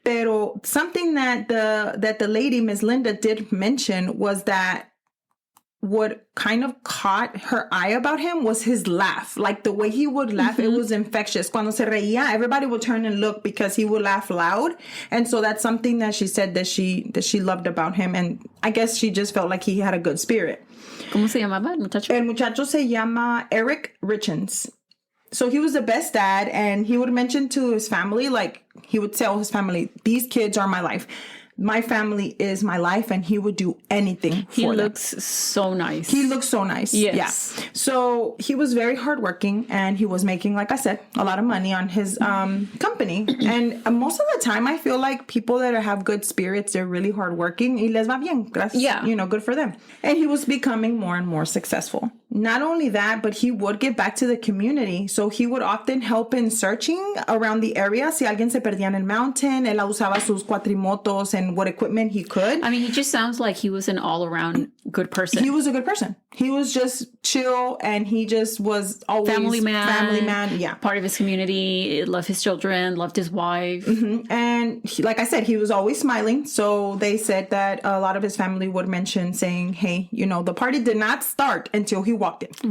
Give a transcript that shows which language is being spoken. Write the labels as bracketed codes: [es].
[en] Pero something that the lady, Miss Linda, did mention was that what kind of caught her eye about him was his laugh. Like the way he would laugh, it was infectious. [es] Cuando se reía, [en] everybody would turn and look because he would laugh loud. And so that's something that she said that she loved about him. And I guess she just felt like he had a good spirit. [es] ¿Cómo se llamaba el muchacho? El muchacho se llama Kouri Richins. [en] So he was the best dad, and he would mention to his family, like he would tell his family, these kids are my life. My family is my life, and he would do anything for them. He looks so nice. He looks so nice. Yes. Yeah. So he was very hardworking, and he was making, like I said, a lot of money on his company. And most of the time, I feel like people that have good spirits, they're really hardworking. [es] Y les va bien. Gracias. [en] Yeah. Good for them. And he was becoming more and more successful. Not only that, but he would give back to the community. So he would often help in searching around the area. [es] Si alguien se perdía en el mountain, él usaba sus cuatrimotos [en] and what equipment he could. I mean, he just sounds like he was an all-around good person. He was a good person. He was just chill, and he just was always family man. Yeah. Part of his community, loved his children, loved his wife. Mm-hmm. And he, like I said, he was always smiling. So they said that a lot of his family would mention saying, hey, the party did not start until he walked in.